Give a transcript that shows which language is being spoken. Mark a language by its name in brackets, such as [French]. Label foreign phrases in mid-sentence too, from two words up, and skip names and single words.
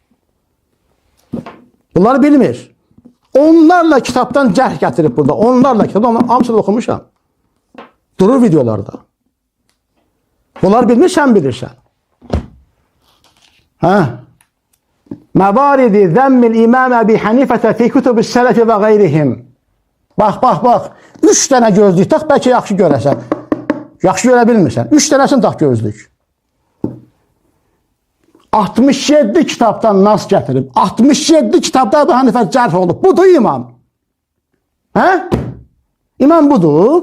[Azerbaijani] Bunları bilmir. Onlarla kitabdan cərh gətirib burada. Onlarla kitabdan, hamısını oxumuşam. Durur videolarda. Bunları bilmir, sən bilirsən. [Arabic] Hə? موارد ذم الإمام أبي حنيفة في كتب السلف وغيرهم. [Azerbaijani] Bax, bax, bax. 3 dənə gözlük tax, bəlkə yaxşı görəsən. Yaxşı görə bilmirsən. 3 dənəsini tax gözlük. 67 kitabdan nas gətirib. 67 kitabda Əbu Hanifə cərh olub. Budur imam. Hə? İmam budur.